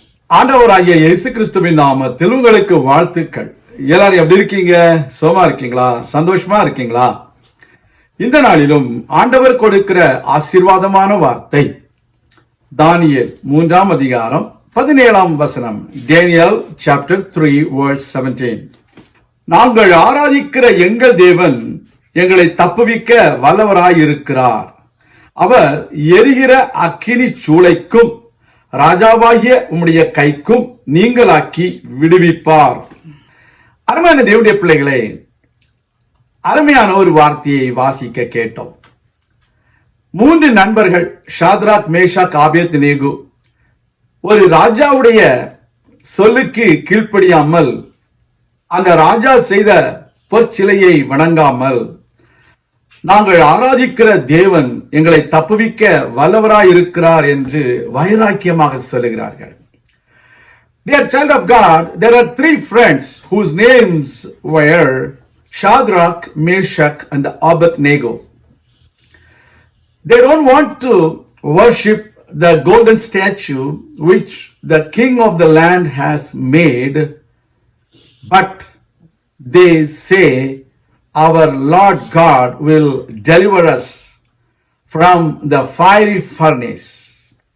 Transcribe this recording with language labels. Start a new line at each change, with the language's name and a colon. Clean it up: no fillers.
Tamil: ஆண்டவராகிய இயேசு கிறிஸ்துவின் நாமத்தில் உங்களுக்கு வாழ்த்துக்கள். எல்லாரும் எப்படி இருக்கீங்க? சுகமா இருக்கீங்களா? சந்தோஷமா இருக்கீங்களா? இந்த நாளிலும் ஆண்டவர் கொடுக்கிற ஆசீர்வாதமான வார்த்தை தானியேல் 3ஆம் அதிகாரம் 17ஆம் வசனம்.
English: Daniel chapter 3 verse 17.
Tamil: நாங்கள் ஆராதிக்கிற எங்கள் தேவன் எங்களை தப்புவிக்க வல்லவராயிருக்கிறார். அவர் எரிகிற அக்கினி சூளைக்கும் ராஜாவாகிய உம்முடைய கைக்கும் நீங்களாக்கி விடுவிப்பார். அருமையான தேவனுடைய பிள்ளைகளே, அருமையான ஒரு வார்த்தையை வாசிக்க கேட்டோம். 3 நண்பர்கள் ஷாத்ராக், மேஷாக், ஆபேத்நேகோ ஒரு ராஜாவுடைய சொல்லுக்கு கீழ்ப்படியாமல், அந்த ராஜா செய்த பொற்சிலையை வணங்காமல், நாங்கள் ஆராதிக்கிற தேவன் எங்களை தப்புவிக்க வல்லவராய் இருக்கிறார் என்று வைராக்கியமாக சொல்லுகிறார்கள்.
English: Dear child of God, there are 3 friends whose names were Shadrach, Meshach and Abednego. They don't want to worship the golden statue which the king of the land has made, but they say our Lord God will deliver us from the fiery furnace.